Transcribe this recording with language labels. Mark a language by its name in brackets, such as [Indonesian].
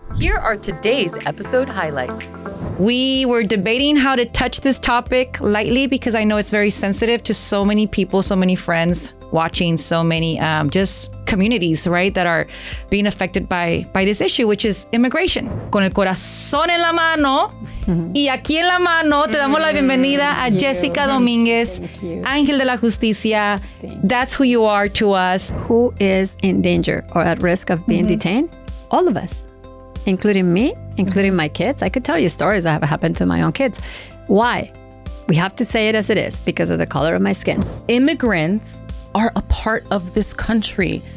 [English] Here are today's episode highlights. We were debating how to touch this topic lightly because I know it's very sensitive to so many people, so many friends watching, so many just communities, right, that are being affected by this issue, which is immigration. [Spanish] Con el corazón en la mano y aquí en la mano te damos la bienvenida a Jessica Dominguez, Ángel de la Justicia. [English] That's who you are to us. Who is in danger or at risk of being detained? All of us, including me, including my kids. I could tell you stories that have happened to my own kids. Why? We have to say it as it is because of the color of my skin. Immigrants are a part of this country.